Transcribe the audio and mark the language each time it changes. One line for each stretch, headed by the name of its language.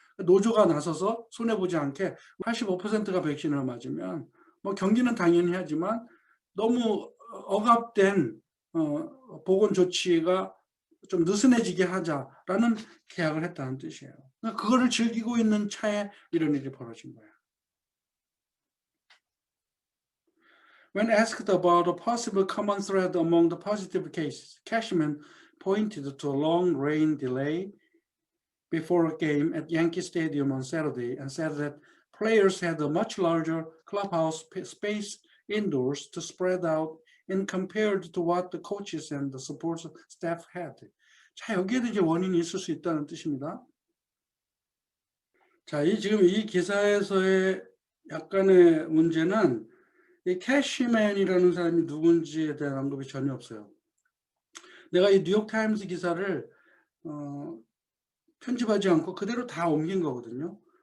Korean: 노조가 나서서 손해보지 않게 85%가 백신을 맞으면 뭐 경기는 당연히 하지만 너무 억압된 보건 조치가 좀 느슨해지게 하자라는 계약을 했다는 뜻이에요. 그러니까 그거를 즐기고 있는 차에 이런 일이 벌어진 거예요.
English: When asked about a possible common thread among the positive cases, Cashman pointed to a long rain delay before a game at Yankee Stadium on Saturday and said that players had a much larger clubhouse space indoors to spread out in compared to what the coaches and the support staff had.
Korean: 자, 여기에도 이제 원인이 있을 수 있다는 뜻입니다. 자, 지금 이 기사에서의 약간의 문제는 이 캐시맨이라는 사람이 누군지에 대한 언급이 전혀 없어요. 내가 이 뉴욕타임스 기사를 편집하지 않고 그대로 다 옮긴 거거든요.